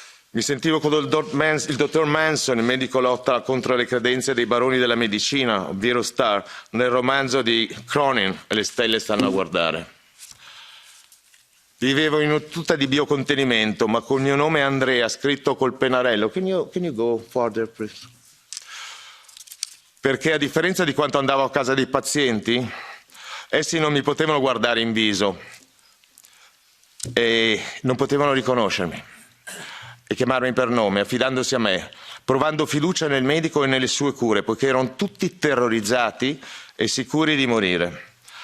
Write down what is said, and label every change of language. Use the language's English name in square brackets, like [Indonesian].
[Italian] Mi sentivo con il dottor Manson, il medico lotta contro le credenze dei baroni della medicina, ovvero Starr, nel romanzo di Cronin, E le stelle stanno a guardare. Vivevo in una tuta di biocontenimento, ma col mio nome Andrea scritto col pennarello. [English] Can you go further, please? [Italian] Perché a differenza di quanto andavo a casa dei pazienti, essi non mi potevano guardare in viso e non potevano riconoscermi e chiamarmi per nome, affidandosi a me, provando fiducia nel medico e nelle sue cure, poiché erano tutti terrorizzati e sicuri di morire.